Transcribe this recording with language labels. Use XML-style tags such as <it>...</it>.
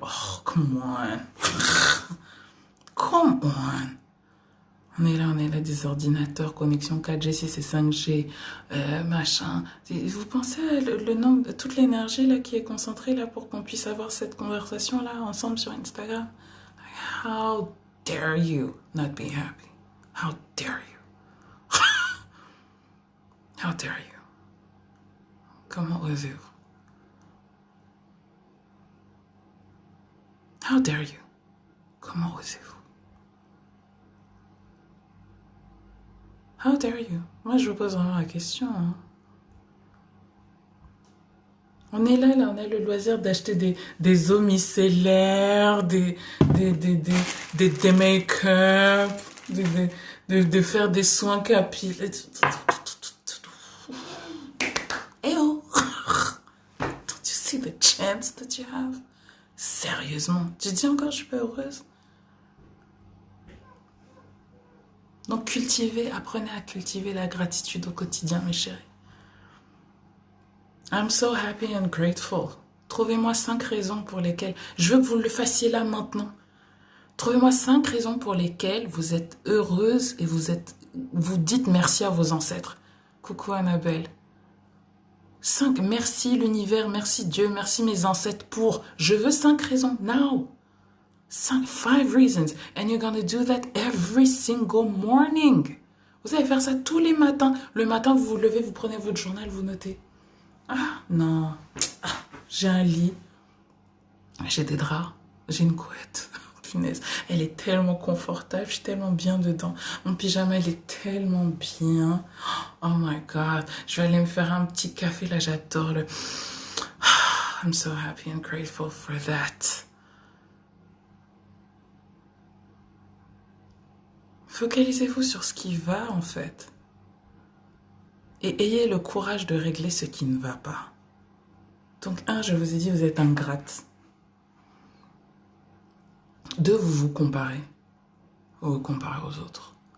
<en>Oh, come on. Come on.</en> <fr>On est là, des ordinateurs, connexion 4G, 6 et 5G, machin. Vous pensez à le nombre, toute l'énergie là qui est concentrée là pour qu'on puisse avoir cette conversation là ensemble sur Instagram?</fr> <en>How dare you not be happy? How dare you? How dare you?</en> <fr>Comment osez-vous?</fr> <en>How dare you?</en> <fr>Comment osez-vous?</fr> <en>How dare you?</en> <fr>Moi, je vous pose vraiment la question. Hein. On est là, on a le loisir d'acheter des eaux micellaires, des make-up, de faire des soins capillaires. Eh oh!</fr> <en>Don't you see the chance that you have?</en> <fr>Sérieusement, tu dis encore je suis pas heureuse? Donc apprenez à cultiver la gratitude au quotidien, mes chéris.</fr> <en>I'm so happy and grateful.</en> <fr>Trouvez-moi 5 raisons pour lesquelles... Je veux que vous le fassiez là maintenant. Trouvez-moi 5 raisons pour lesquelles vous êtes heureuse et vous dites merci à vos ancêtres. Coucou Annabelle. 5, merci l'univers, merci Dieu, merci mes ancêtres pour... Je veux 5 raisons,</fr> <en>now. 5 reasons. And you're gonna do that every single morning.</en> <fr>Vous allez faire ça tous les matins. Le matin, vous vous levez, vous prenez votre journal, vous notez. Ah, non. Ah, j'ai un lit. J'ai des draps. J'ai une couette. Punaise. Elle est tellement confortable. Je suis tellement bien dedans. Mon pyjama, il est tellement bien.</fr> <en>Oh my God.</en> <fr>Je vais aller me faire un petit café. Là, j'adore le...</fr> <en>I'm so happy and grateful for that.</en> <fr>Focalisez-vous sur ce qui va, en fait. Et ayez le courage de régler ce qui ne va pas. Donc, 1, je vous ai dit, vous êtes ingrate. 2, vous vous comparez. Vous vous comparez aux autres.</fr>